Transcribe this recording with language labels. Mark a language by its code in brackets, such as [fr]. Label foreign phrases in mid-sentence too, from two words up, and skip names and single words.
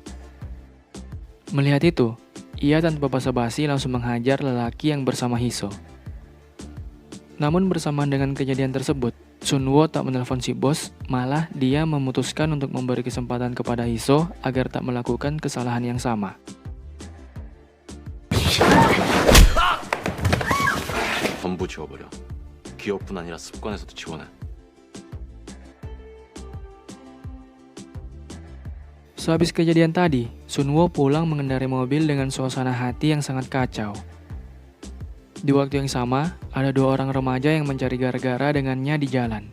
[id] Melihat itu, ia tanpa basa-basi langsung menghajar lelaki yang bersama Hiso. Namun bersamaan dengan kejadian tersebut, Sunwo tak menelpon si bos, malah dia memutuskan untuk memberi kesempatan kepada Hiso agar tak melakukan kesalahan yang sama. [ko] 전부 지워버려. 기억뿐 아니라 습관에서도 지워내. [id] Sehabis kejadian tadi, Sunwo pulang mengendarai mobil dengan suasana hati yang sangat kacau. Di waktu yang sama, ada dua orang remaja yang mencari gara-gara dengannya di jalan.